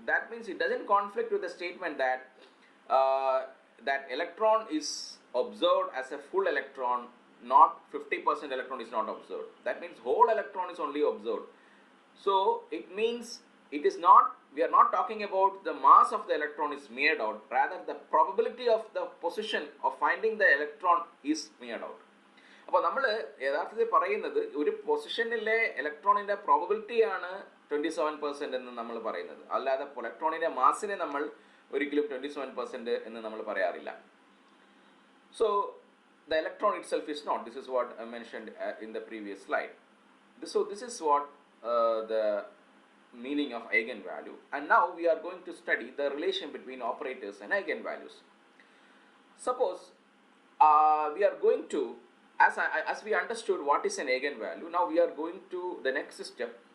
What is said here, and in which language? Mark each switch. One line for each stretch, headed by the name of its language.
English: That means it doesn't conflict with the statement that that electron is observed as a full electron, not 50% electron is not observed. That means whole electron is only observed. So it means it is not, we are not talking about the mass of the electron is smeared out, rather the probability of the position of finding the electron is smeared out.
Malayalam: അപ്പോൾ നമ്മൾ യഥാർത്ഥത്തിൽ പറയുന്നത് ഒരു പൊസിഷനിലെ ഇലക്ട്രോണിൻ്റെ പ്രോബബിലിറ്റിയാണ് 27% എന്ന് നമ്മൾ പറയുന്നത്, അല്ലാതെ ഇലക്ട്രോണിൻ്റെ മാസിനെ നമ്മൾ ഒരിക്കലും 27% എന്ന് നമ്മൾ പറയാറില്ല.
English: So the electron itself is not. This is what I mentioned in the previous slide. So this is what the meaning of eigenvalue, and now we are going to study the relation between operators and eigenvalues. Suppose we are going to, as we understood what is an eigenvalue, now we are going to the next step.